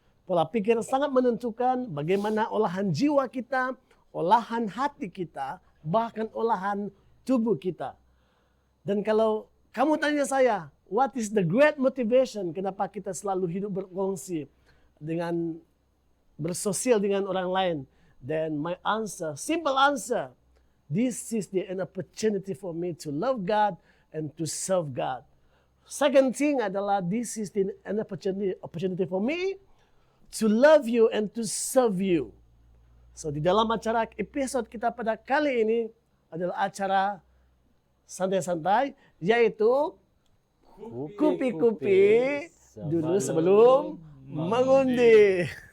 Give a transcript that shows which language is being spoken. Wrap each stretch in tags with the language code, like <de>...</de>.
<ms>Pola pikir sangat menentukan bagaimana olahan jiwa kita, olahan hati kita, bahkan olahan tubuh kita. Dan kalau kamu tanya saya,</ms> <en>what is the great motivation?</en> <ms>Kenapa kita selalu hidup berkongsi dengan bersosial dengan orang lain?</ms> <en>Then my answer, simple answer, this is an opportunity for me to love God and to serve God. Second thing adalah this is an opportunity for me to love you and to serve you.</en> <ms>So di dalam acara episode kita pada kali ini adalah acara santai-santai, yaitu kupi-kupi dulu sebelum mengundi.</ms>